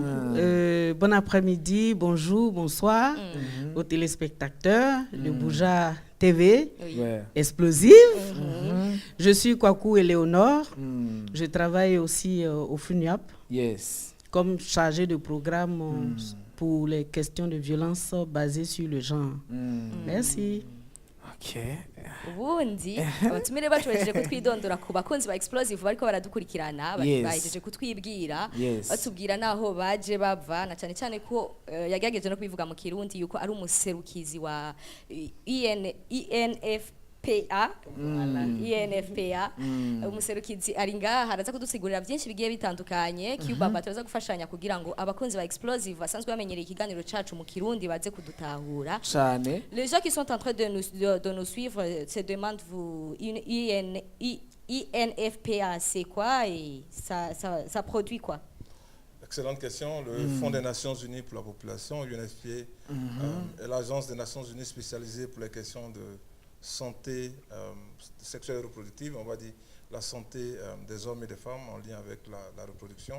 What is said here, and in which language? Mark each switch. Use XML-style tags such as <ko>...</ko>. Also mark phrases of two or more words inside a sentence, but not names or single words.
<fr>Bon après-midi, bonjour, bonsoir aux téléspectateurs de Bouja TV, Oui. Ouais. Explosive. Je suis Kwaku Éléonore. Je travaille aussi au FUNIAP Yes. comme chargée de programme pour les questions de violence basées sur le genre. Merci. Ok.</fr> <rn>ubundi abatumire bacu bahejeje kutwidondora ku bakunzi ba explosive bariko baradukurikirana Yes. bahejeje kutwibwira Yes. batubwira naho baje bava na cyane cyane ko yagerageje no kubivuga mu kirundi yuko ari umuserukizi wa INFPA INFPA umuserukizi ari ngaha araza kudusigurira byinshi bigiye bitandukanye Cubaba turaza gufashanya kugira ngo abakunzi ba explosive basanzwe bamenyereye ikiganiro cacu mu kirundi baze kudutahura. Cyane.</rn> <fr>Les gens qui sont en train de nous suivre se demandent vous INFPA c'est quoi et ça produit quoi? Excellente question. Le Fonds des Nations Unies pour la population, UNFPA, est l'agence des Nations Unies spécialisée pour les questions de santé sexuelle et reproductive, on va dire la santé des hommes et des femmes en lien avec la reproduction.</fr>